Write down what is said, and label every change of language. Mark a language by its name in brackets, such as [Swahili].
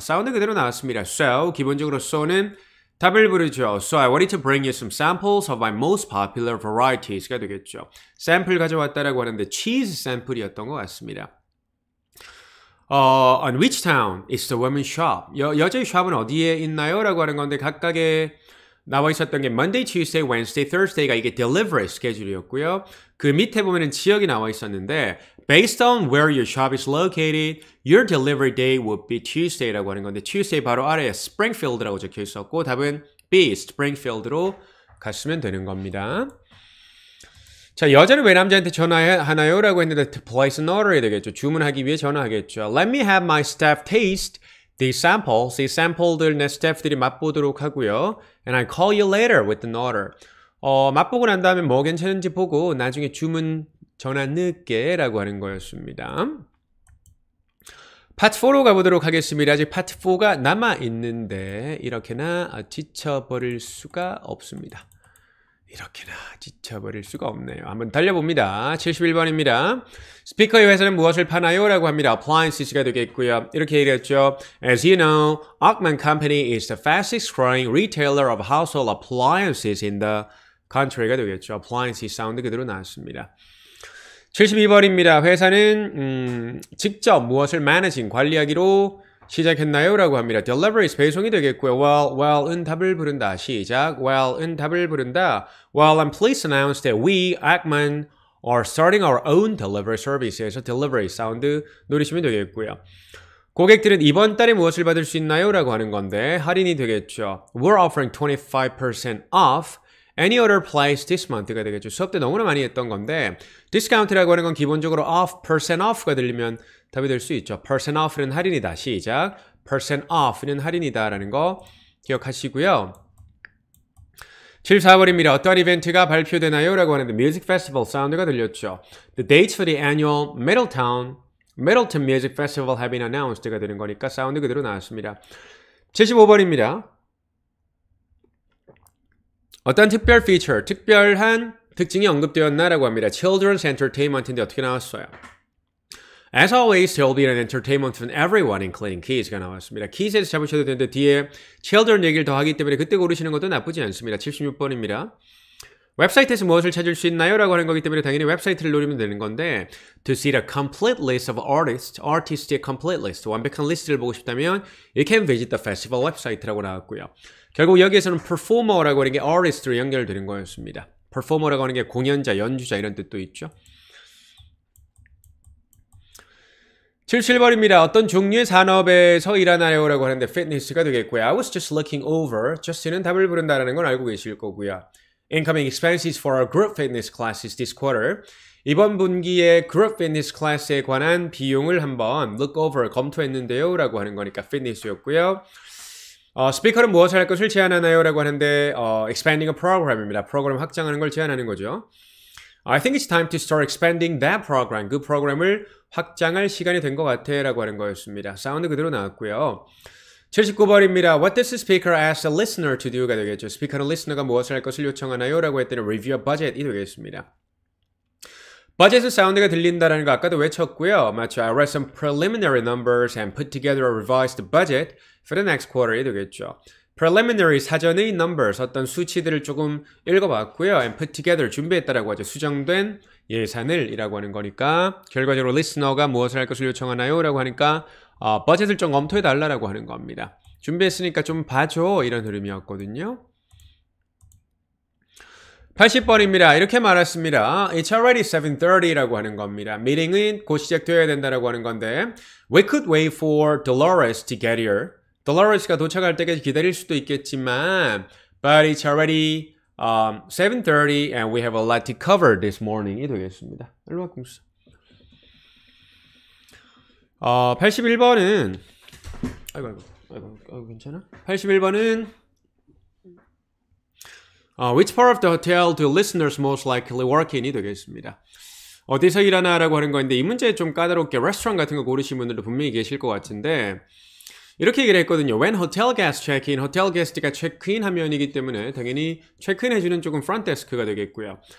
[Korean] 사운드 그대로 나왔습니다. So, 기본적으로 so는 답을 부르죠. [English] So I wanted to bring you some samples of my most popular varieties가 되겠죠. [Korean] 샘플 가져왔다라고 하는데 치즈 샘플이었던 것 같습니다. [English] On which town is the women's shop? [Korean] 여자의 샵은 어디에 있나요? 라고 하는 건데 각각의 나와 있었던 게 Monday, Tuesday, Wednesday, Thursday가 이게 delivery 스케줄이었고요. 그 밑에 보면은 지역이 나와 있었는데 [English] Based on where your shop is located, your delivery day would be Tuesday [Korean] 라고 하는 건데 Tuesday 바로 아래에 Springfield라고 적혀 있었고 답은 B, Springfield로 갔으면 되는 겁니다. 자, 여자는 왜 남자한테 전화하나요? 라고 했는데 to place an order 해야 되겠죠. 주문하기 위해 전화하겠죠. [English] Let me have my staff taste these samples. [Korean] 이 샘플들 내 스태프들이 맛보도록 하고요. [English] And I call you later with an order. [Korean] 맛보고 난 다음에 뭐 괜찮은지 보고 나중에 주문 전화 넣을게 라고 하는 거였습니다. 파트 4로 가보도록 하겠습니다. 아직 파트 4가 남아있는데 이렇게나 지쳐버릴 수가 없습니다. 이렇게나 지쳐버릴 수가 없네요. 한번 달려봅니다. 71번입니다. 스피커의 회사는 무엇을 파나요? 라고 합니다. Appliances가 되겠고요. 이렇게 얘기했죠. [English] As you know, Ackman Company is the fastest growing retailer of household appliances in the country가 되겠죠. [Korean] Appliances 사운드 그대로 나왔습니다. 72번입니다. 회사는 직접 무엇을 managing, 관리하기로 시작했나요? 라고 합니다. Deliveries, 배송이 되겠고요. Well은 답을 부른다. 시작. Well은 답을 부른다. [English] Well, I'm pleased to announce that we, Ackman, are starting our own delivery service에서 delivery 사운드 노리시면 되겠고요. [Korean] 고객들은 이번 달에 무엇을 받을 수 있나요? 라고 하는 건데 할인이 되겠죠. [English] We're offering 25% off any other place this month가 되겠죠. [Korean] 수업 때 너무나 많이 했던 건데 discount라고 하는 건 기본적으로 off, percent off가 들리면 답이 될 수 있죠. percent off는 할인이다. 시작. percent off는 할인이다 라는 거 기억하시고요. 74번입니다. 어떠한 이벤트가 발표되나요? 라고 하는데 Music Festival 사운드가 들렸죠. [English] The dates for the annual Middleton Music Festival have been announced가 [Korean] 되는 거니까 사운드 그대로 나왔습니다. 75번입니다. 어떤 특별 피처, 특별한 특징이 언급되었나라고 합니다. Children's Entertainment인데 어떻게 나왔어요? [English] As always, there will be an entertainment for everyone, including kids가 나왔습니다. [Korean] kids에서 잡으셔도 되는데 뒤에 children 얘기를 더하기 때문에 그때 고르시는 것도 나쁘지 않습니다. 76번입니다. 웹사이트에서 무엇을 찾을 수 있나요? 라고 하는 거기 때문에 당연히 웹사이트를 노리면 되는 건데 [English] To see the complete list of artist [Korean] 의 complete list, 완벽한 리스트를 보고 싶다면 [English] You can visit the festival [Korean] 웹사이트라고 나왔고요. 결국 여기에서는 performer라고 하는 게 artist로 연결되는 거였습니다. performer라고 하는 게 공연자, 연주자 이런 뜻도 있죠. 77번입니다. 어떤 종류의 산업에서 일하나요? 라고 하는데 fitness가 되겠고요. [English] I was just looking over. [Korean] just는 답을 부른다는 건 알고 계실 거고요. [English] Incoming expenses for our group fitness classes this quarter. [Korean] 이번 분기에 group fitness class에 관한 비용을 한번 look over, 검토했는데요. 라고 하는 거니까 fitness였고요. 스피커는 무엇을 할 것을 제안하나요? 라고 하는데 expanding a program입니다. 프로그램 확장하는 걸 제안하는 거죠. [English] I think it's time to start expanding that program. [Korean] 그 프로그램을 확장할 시간이 된 것 같아 라고 하는 거였습니다. 사운드 그대로 나왔고요. 79번입니다. [English] What does the speaker ask the listener to do가 되겠죠. [Korean] 스피커는 리스너가 무엇을 할 것을 요청하나요? 라고 했더니 review a budget이 되겠습니다. budget의 사운드가 들린다는 거 아까도 외쳤고요. 맞죠. [English] I read some preliminary numbers and put together a revised budget for the next quarter이 되겠죠. [Korean] preliminary 사전의 numbers 어떤 수치들을 조금 읽어봤고요. and put together 준비했다라고 하죠. 수정된 예산을 이라고 하는 거니까 결과적으로 listener가 무엇을 할 것을 요청하나요? 라고 하니까 버젯을 좀 검토해달라고 하는 겁니다. 준비했으니까 좀 봐줘 이런 흐름이었거든요. 80번입니다. 이렇게 말했습니다. [English] It's already 7:30라고 하는 겁니다. [Korean] 미팅은 곧 시작되어야 된다라고 하는 건데 [English] We could wait for Dolores to get here. Dolores가 [Korean] 도착할 때까지 기다릴 수도 있겠지만 [English] But it's already 7:30 and we have a lot to cover this morning이 되겠습니다. [Korean] 일로와 공수. 81번은 아이고 괜찮아? [English] 81번은 Which part of the hotel do listeners most likely work in이 되겠습니다. [Korean] 어디서 일하나라고 하는 건데 이 문제 좀 까다롭게 레스토랑 같은 거 고르신 분들도 분명히 계실 것 같은데 이렇게 얘기를 했거든요. [English] When hotel guests check in, [Korean] 호텔 게스트가 체크인 화면이기 때문에 당연히 체크인 해주는 쪽은 front desk가 되겠고요.